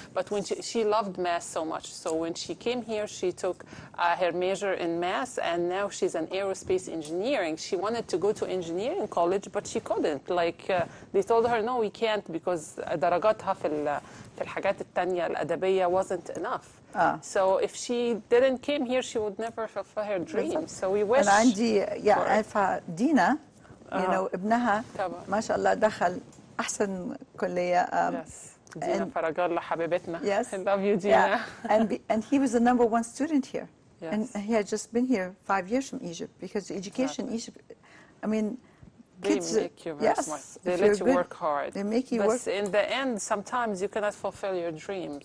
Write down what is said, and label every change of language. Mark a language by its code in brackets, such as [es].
[en] But when she loved math so much, so when she came here, she took her major in math, and now she's an aerospace engineering. She wanted to go to engineering college, but she couldn't. Like they told her, no, we can't, because [ar] درجاتها في الحاجات التانية الأدبية [en] wasn't enough. So if she didn't came here, she would never fulfill her dreams. So we wish. [ar] أنا عندي عارفة دينا, [en] you know, [ar] ابنها ما شاء الله دخل أحسن كلية. Yes. دينا فرج الله حبيبتنا. [en] Yes. I love you, Dina. Yeah. And he was the #1 student here. Yes. And he had just been here 5 years from Egypt, because the education in Egypt, I mean, They kids, make you very smart. They let you work hard. They make you but work. in the end, sometimes you cannot fulfill your dreams,